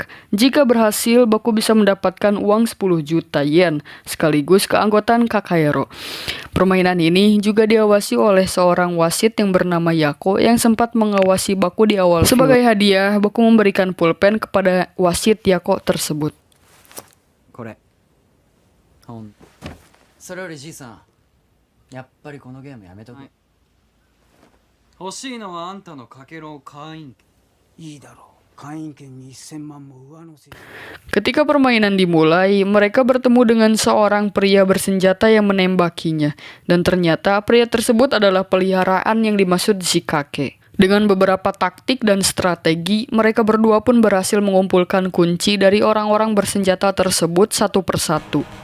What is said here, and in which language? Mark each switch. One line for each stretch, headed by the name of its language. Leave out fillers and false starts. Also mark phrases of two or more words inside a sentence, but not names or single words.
Indonesian: Jika berhasil, Baku bisa mendapatkan uang 10 juta yen sekaligus keanggotaan Kakaero. Permainan ini juga diawasi oleh seorang wasit yang bernama Yako yang sempat mengawasi Baku di awal. Sebagai hadiah, Baku memberikan pulpen kepada wasit Yako tersebut.
Japanese: これそれよりじいさん、やっぱりこのゲームやめとく。欲しいのはあんたのかけろ会員。いいだろう。会員権に1000万も上乗せ。
Indonesian: Ketika permainan dimulai, mereka bertemu dengan seorang pria bersenjata yang menembakinya. Dan ternyata pria tersebut adalah peliharaan yang dimaksud si kakek. Dengan beberapa taktik dan strategi, mereka berdua pun berhasil mengumpulkan kunci dari orang-orang bersenjata tersebut satu persatu.